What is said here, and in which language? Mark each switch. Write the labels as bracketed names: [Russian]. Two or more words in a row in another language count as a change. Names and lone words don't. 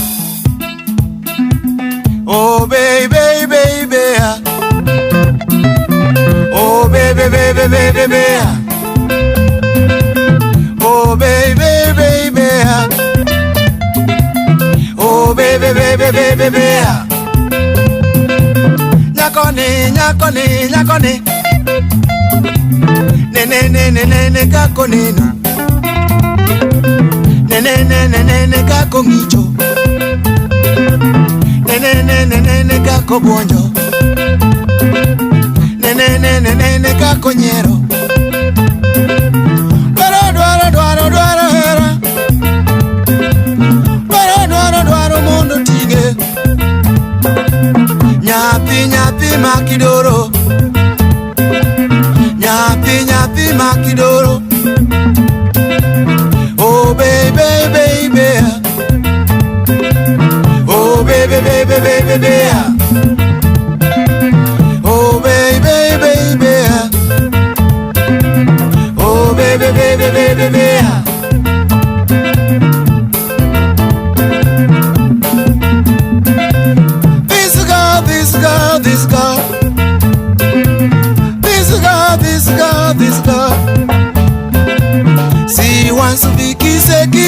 [English] Oh baby, baby. Oh baby, baby, baby. Oh baby, baby. Oh baby, baby, baby. [Luo (Kenya and Tanzania)] Nyakoni, nyakoni, nyakoni. Nene kako neno. Nene kako ngicho. Nene kako buonjo. Nene kako nyero. Dwaro hera. Dwaro mondo tige. Nyapi makidoro. Nyapi makidoro. [English] Oh baby, baby. Oh baby, baby, baby. Oh baby, baby. Oh baby, baby, baby. This girl. She wants to be kissy.